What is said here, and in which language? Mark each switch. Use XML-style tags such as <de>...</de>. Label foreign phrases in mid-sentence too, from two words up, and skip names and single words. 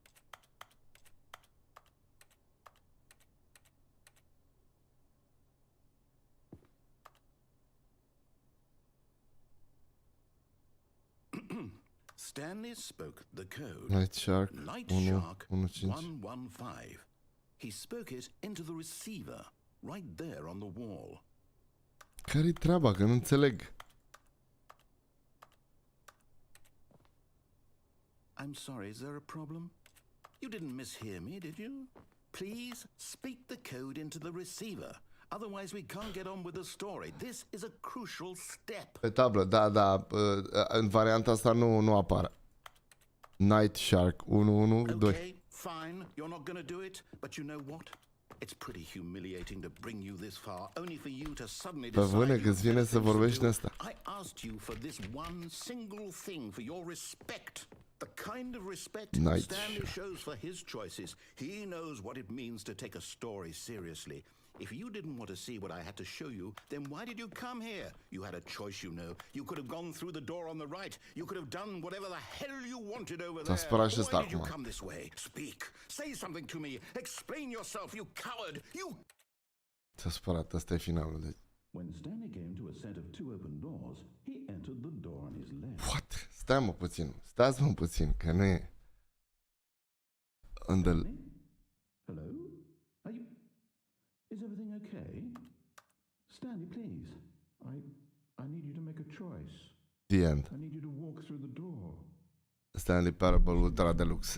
<en>Stanley spoke the code. Night Shark Night Shark 115. 115. He spoke it into the receiver, right there on the wall.</en> <ro>Care-i treaba? Că nu înțeleg.</ro> <en>I'm sorry, is there a problem? You didn't mishear me, did you? Please speak the code into the receiver. Otherwise we can't get on with the story. This is a crucial step.</en> <ro>Pe tablă, da, în varianta asta nu apare.</ro> <en>Night Shark 112. Okay, fine, you're not going to do it, but you know what? It's pretty humiliating to bring you this far, only for you to suddenly</en> <ro>Pe</ro> <en>decide</en> <ro>bune, că-ți vine să vorbești în asta.</ro> <en>I asked you for this one single thing, for your respect. The kind of respect Stanley shows for his choices. He knows what it means to take a story seriously. If you didn't want to see what I had to show you, then why did you come here? You had a choice, you know. You could have gone through the door on the right. You could have done whatever the hell you wanted over there. Why did you come this way? Speak. Say something to me. Explain yourself, you coward. You...</en> <ro>S-a spărat, ăsta e finalul. Deci.</ro> <en>When Stanley came to a set of 2 open doors, he entered the door on his left. What?</en> <ro>Stai-mă puțin. Stați-mă puțin, că nu e...</ro> <en>Hello? Are you... Is everything okay? Stanley, please. I need you to make a choice. The end. I need you to walk through the door. Stanley Parable Ultra Deluxe.</en>